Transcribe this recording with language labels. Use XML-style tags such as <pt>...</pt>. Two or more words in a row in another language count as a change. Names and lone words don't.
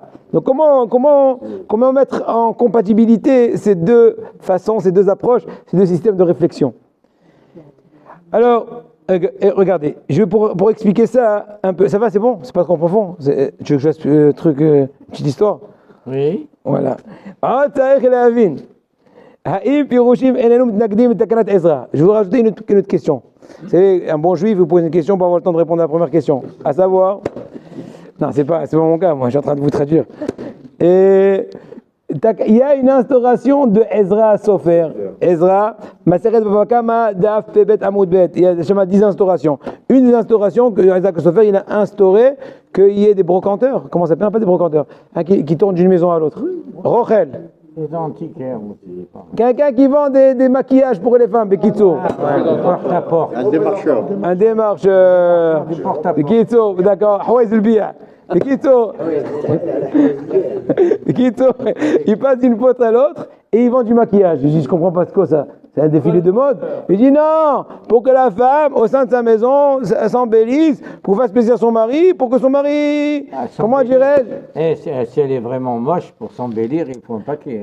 <fr>Donc comment mettre en compatibilité ces deux façons, ces deux approches, ces deux systèmes de réflexion? Alors, regardez, je vais pour expliquer ça un peu, ça va, c'est bon? C'est pas trop profond? Tu veux que je fasse petite histoire? Oui. Voilà.</fr> <he>האם פירושים אינינו מתנגדים תקנת עזרא.</he> <fr>Je vais vous rajouter une autre question. Vous savez, un bon juif vous pose une question pour avoir le temps de répondre à la première question. À savoir, non, c'est pas mon cas, moi je suis en train de vous traduire. Et il y a une instauration de Ezra Sofer. Ezra,</fr> <he>מסכת בבא קמא דף פב עמוד ב.</he> <fr>Il y a 10 instaurations. Une des instaurations que Ezra Sofer, il a instauré qu'il y ait des brocanteurs. Comment ça s'appelle? Pas des brocanteurs. Qui tournent d'une maison à l'autre. Rochel. Les antiquaires aussi. Quelqu'un qui vend des maquillages pour les femmes, Bekitso. Porte à porte. Un démarcheur. Un démarcheur. Bekitso, d'accord. Hawaiz Elbia. Bekitso. Bekitso. Il passe d'une poste à l'autre et il vend du maquillage. Je dis, je comprends pas ce que ça. C'est un défilé de mode. Il dit non, pour que la femme, au sein de sa maison, s'embellisse, pour faire plaisir à son mari, pour que son mari, comment dirais-je? Si elle est vraiment moche, pour s'embellir, il faut un paquet.</fr>